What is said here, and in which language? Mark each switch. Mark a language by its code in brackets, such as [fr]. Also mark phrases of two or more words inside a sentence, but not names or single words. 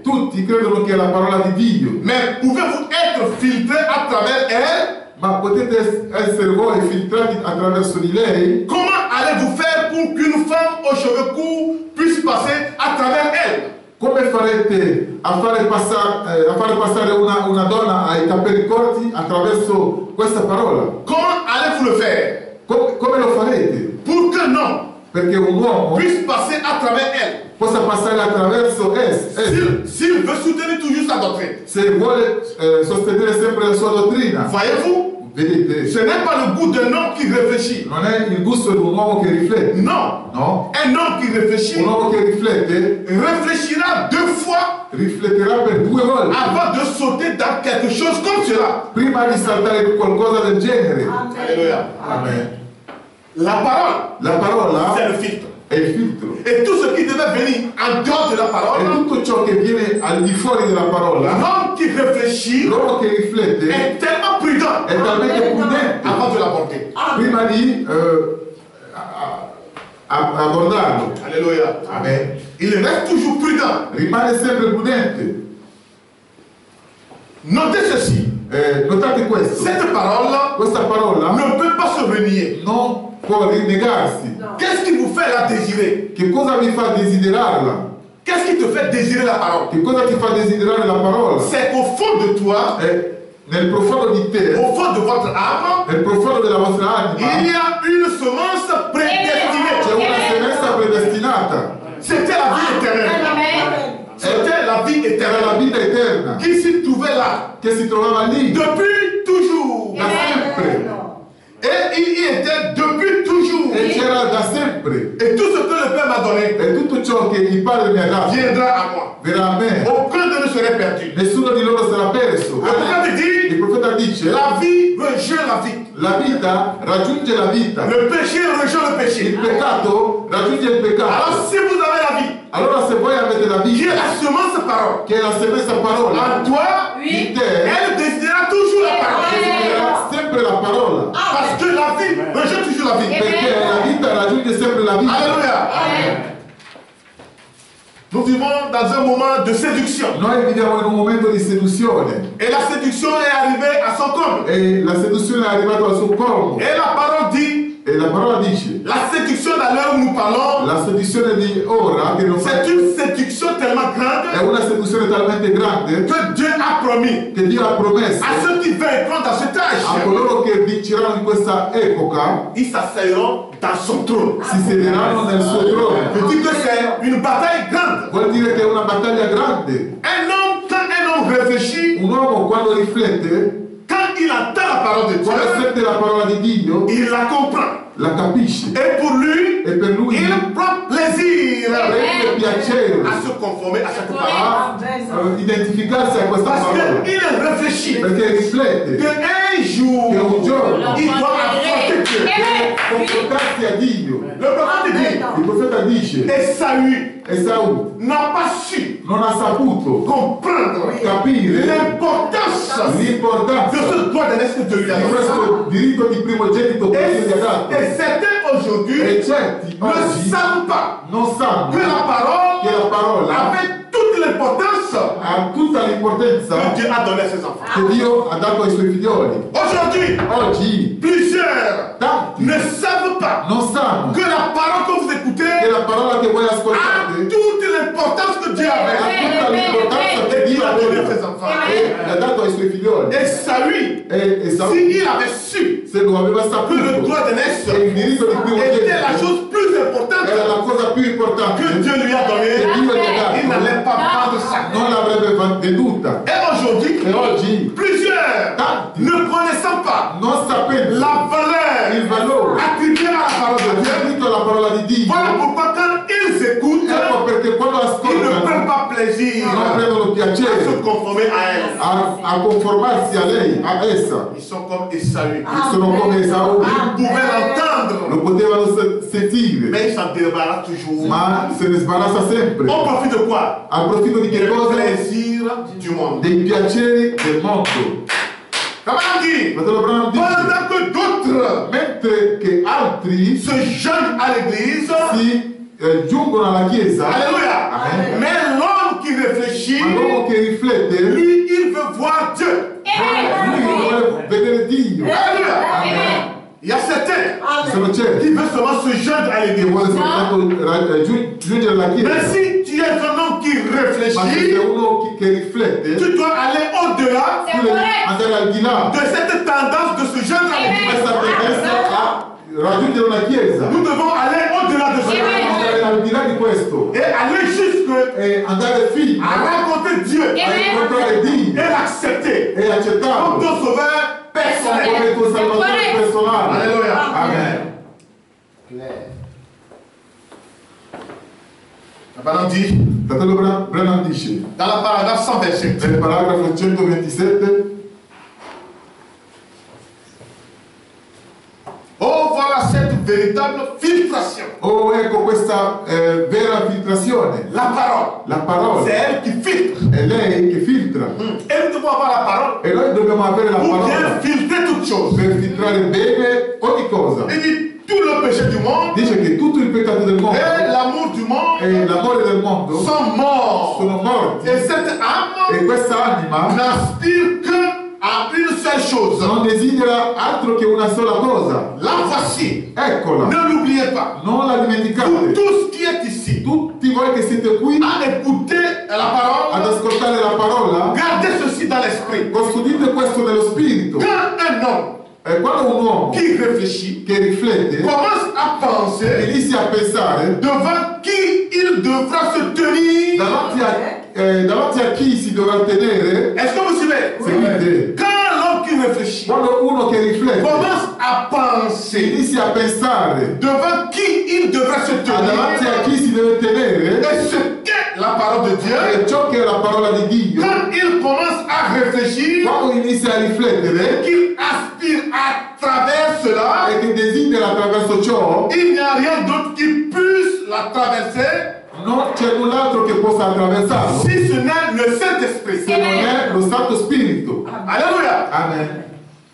[it] tutti credono che è la parola di Dio, [fr] Mais pouvez-vous être filtré à travers elle? [it] ma potete essere voi filtrati attraverso di lei? [fr] Comment allez-vous faire pour qu'une femme aux cheveux courts puisse passer à travers elle? [it] Come farete a fare passare una donna ai capelli corti attraverso questa parola? [fr] Comment allez-vous le faire [it] Come lo farete? [fr] pour qu'un homme [it] Perché un uomo [fr] puisse passer à travers elle? [it] possa passare attraverso [fr] S'il veut soutenir toujours sa doctrine. [it] se vuole sostenere sempre la sua dottrina. [fr] Voyez-vous, [it] Vedete, [fr] ce n'est pas le goût d'un homme qui réfléchit. [it] non è il gusto di un uomo che riflette. [fr] Non. [it] No, [fr] Un homme qui réfléchit [it] un uomo che riflette [fr] réfléchira 2 fois [it] rifletterà per 2 volte [fr] avant de sauter dans quelque chose comme cela. [it] prima di saltare qualcosa del genere. [fr] Alléluia. [it] Amen. [fr] La parole, [it] La parola [fr] c'est le filtre. [it] è il filtro. [fr] Et tout ce qui devait venir en dehors de la [it] E [fr] parole, [it] tutto ciò che viene al di fuori della parola, [fr] l'homme qui réfléchit [it] l'uomo che riflette [fr] est tellement prudent [it] è talmente prudente [fr] avant de l'aborder. [it] prima di abordarlo. [fr] Alléluia. [it] Amen. [fr] Il reste toujours prudent. [it] Rimane sempre prudente. [fr] Notez ceci. [it] Notate questo. [fr] Cette parole [it] Questa parola [fr] ne peut pas se renier. [it] non può rinnegarsi. [fr] Qu'est-ce qui vous fait la désirer? [it] Che cosa vi fa desiderarla? [fr] Qu'est-ce qui te fait désirer la parole? [it] Che cosa ti fa desiderare la parola? [fr] C'est qu'au fond de toi, [it] Nel profondo di te, [fr] au fond de votre âme, [it] nel profondo della vostra [fr] il [it] anima, [fr] y a une semence [it] c'è [fr] prédestinée. [it] una semenza predestinata. [fr] C'était la vie éternelle. C'était la vie [it] Era la [fr] éternelle [it] vita eterna [fr] qui s'y trouvait là [it] che si trovava lì [fr] depuis toujours. [it] da sempre. [fr] Et il y était depuis toujours. [it] E c'era da sempre. [fr] Et tout ce que le Père m'a donné [it] E tutto ciò che il Padre mi ha dato [fr] viendra à moi. [it] verrà a me. [fr] Aucun d'eux ne serait perdu. [it] Nessuno di loro sarà perso. [fr] Le prophète dit, [it] Il profeta dice, [fr] la vie rejoint la vie. [it] la vita raggiunge la vita. [fr] Le péché rejoint le péché. [it] Il peccato raggiunge il peccato. [fr] Alors si vous avez la vie, [it] Allora se voi avete la [fr] qui est [it] vita, [fr] la semence parole, [it] che è la semenza parola, [fr] en toi, [it] in te [fr] elle décidera toujours la parole. [it] desidera sempre la parola. [fr] Parce que la vie rejoint toujours la vie. [it] Perché la vita raggiunge sempre la vita. [fr] Alléluia. Nous vivons dans un moment de séduction. [it] Noi viviamo in un momento di seduzione [fr] Et la séduction est arrivée à son comble. [it] e la seduzione è arrivata al suo colmo. [fr] Et la parole dit, [it] E la parola dice, [fr] la séduction à l'heure où nous parlons, [it] la seduzione di ora che non fa, [fr] c'est une séduction tellement [it] è [fr] grande [it] una seduzione talmente grande [fr] que Dieu a promis [it] che Dio ha promesso [fr] à ceux qui vaincront dans cet [it] a [fr] âge, [it] coloro che vinceranno in questa epoca, [fr] ils s'asseilleront dans son trône. [it] si siederanno nel suo trono. [fr] Je dis que c'est une bataille grande. [it] Vuol dire che è una battaglia grande. [fr] Quand un homme réfléchit, [it] Un uomo quando riflette, [fr] quand il entend la parole de [it] quando [fr] Dieu, [it] sente la parola di Dio, [fr] il la comprend. [it] la capisce. [fr] Et pour lui, [it] E per lui [fr] il prend plaisir [it] prende piacere [fr] à se conformer à cette parole. [it] a identificarsi a questa [fr] Parce [it] parola. [fr] qu'il réfléchit [it] Perché riflette [fr] qu'un jour, [it] che un giorno [fr] il doit affronter Dieu. [it] deve confrontarsi a Dio. [fr] Le prophète dit, [it] Il profeta dice, Esaù [fr] n'a pas su [it] non ha saputo [fr] comprendre [it] capire [fr] l'importance de [it] l'importanza [fr] ce droit de naissance de lui. [it] di questo diritto di primogenito che Dio gli ha dato. [fr] Et certains aujourd'hui [it] E certi [fr] ne [it] oggi [fr] savent pas [it] non sanno [fr] que la parole [it] che la parola [fr] avait toute l'importance [it] ha tutta l'importanza [fr] que Dieu a donnée à ses enfants. [it] che Dio ha dato ai suoi figlioli. [fr] Aujourd'hui, [it] Oggi [fr] plusieurs [it] tanti [fr] ne savent pas [it] non sanno [fr] que la parole que vous écoutez [it] che la parola che voi [fr] a [it] ascoltate [fr] toute l'importance que Dieu [it] ha [fr] avait [it] tutta l'importanza che [fr] et [it] Dio [fr] Dieu [it] ha [fr] a donné à [it] dato [fr] ses enfants. [it] e l'ha dato ai suoi figlioli. [fr] Et ça lui, [it] E Esaù, [fr] s'il avait su [it] se lo aveva [fr] que le [it] saputo, [fr] droit de [it] che il [fr] naissance [it] diritto di [fr] était la [it] primogenito [fr] chose plus importante [it] era la cosa più importante [fr] que Dieu lui a [it] che [fr] donnée, [it] Dio gli ha [fr] il [it] dato, [fr] n'allait pas prendre ça. [it] non l'avrebbe venduta. [fr] Et aujourd'hui, [it] E oggi, [fr] plusieurs [it] tanti, [fr] ne connaissant pas [it] non sapendo [fr] la valeur [it] il valore [fr] attribuée à la parole de Dieu, [it] attribuito alla parola di Dio, [fr] voilà pourquoi quand ils écoutent, [it] ecco perché quando [fr] ils ne prennent [it] ascoltano [fr] pas plaisir [it] non prendono [fr] à [it] piacere [fr] se conformer à elle. [it] a conformarsi a lei, a essa. [fr] Ils sont comme Esaü. [it] Sono come Esaù, [fr] Ils pouvaient l'entendre, [it] lo potevano sentire, [fr] mais ils s'en débarrassent toujours. [it] ma se ne sbarazza sempre. [fr] On profite de quoi? [it] Approfitto di che [fr] Du [it] cosa? [fr] plaisir du monde. [it] Dei piaceri del mondo. [fr] Comment dit? [it] Fratello Branham dice, [fr] Pendant que d'autres [it] mentre che altri [fr] se joignent à l'église, [it] si giungono alla chiesa, [fr] alléluia. [it] Amen. [fr] Mais l'homme qui réfléchit, [it] ma l'uomo che riflette, [fr] lui, il veut voir Dieu. [it] lui vuole vedere Dio. [fr] Alléluia. [it] Amen. [fr] Il y a certains [it] Sono certi [fr] qui veulent seulement se joindre à [it] che [fr] l'église. [it] vuole soltanto giungere alla [fr] Mais [it] chiesa. [fr] si tu es un homme qui [it] Ma se sei [fr] réfléchit, [it] uno che riflette, [fr] tu dois aller au-delà [it] tu devi andare al di là [fr] de cette tendance de se joindre à [it] di [fr] l'église. [it] questa tendenza a raggiungere una chiesa. [fr] Nous devons aller au-delà de [it] Dobbiamo [fr] cela [it] andare al di là di questo [fr] et aller jusque [it] e andare fino [fr] à rencontrer Dieu [it] a incontrare Dio [fr] et l'accepter [it] e [fr] comme [it] accettarlo [fr] ton sauveur personnel. [it] come tuo salvatore personale. [fr] Alléluia. [it] Amen. [fr] La parole dit, [it] Fratello Branham dice [fr] dans la paragraphe 127, [it] nel paragrafo 127: [fr] oh voilà cette véritable filtration. [it] oh, ecco questa vera filtrazione. [fr] La parole, [it] La parola [fr] c'est elle qui filtre. [it] è lei che filtra [fr] Et nous devons avoir la parole [it] e noi dobbiamo avere la [fr] pour bien [it] parola [fr] filtrer toute chose. [it] per filtrare bene ogni cosa. [fr] Il dit tout le péché du monde [it] Dice che tutto il peccato del mondo [fr] et l'amour du [it] e [fr] monde [it] l'amore del mondo [fr] sont morts. [it] sono morti [fr] Et cette âme [it] e questa anima [fr] n'aspire que à une seule chose. [it] non desidera altro che una sola cosa. [fr] La voici. [it] Eccola, [fr] Ne l'oubliez pas. [it] non la [fr] Pour [it] dimenticate. [fr] tous qui est ici, [it] Tutti voi che siete qui [fr] à écouter la [it] ad [fr] parole, [it] ascoltare la parola, [fr] gardez ceci dans l'esprit. [it] custodite questo nello spirito. [fr] Quand un homme [it] Quando un uomo [fr] qui réfléchit [it] che riflette [fr] commence à penser [it] inizia a pensare [fr] devant qui il devra se tenir. [it] davanti a chi si dovrà tenere, [fr] Est-ce que vous suivez? [it] seguite, [fr] Quand l'homme qui réfléchit [it] quando uno che riflette [fr] commence à penser [it] inizia a pensare [fr] devant qui il devra se [it] davanti a [fr] tenir [it] chi si deve tenere [fr] et ce qu'est la parole de Dieu, [it] e ciò che è la parola di Dio, [fr] quand il commence à réfléchir, [it] quando inizia a riflettere [fr] qu'il aspire à travers cela, [it] e che desidera attraverso ciò, [fr] il n'y a rien d'autre qui puisse la traverser [it] non c'è null'altro che possa attraversarlo [fr] si ce n'est le Saint-Esprit. [it] se non è lo Santo Spirito. [fr] Alléluia.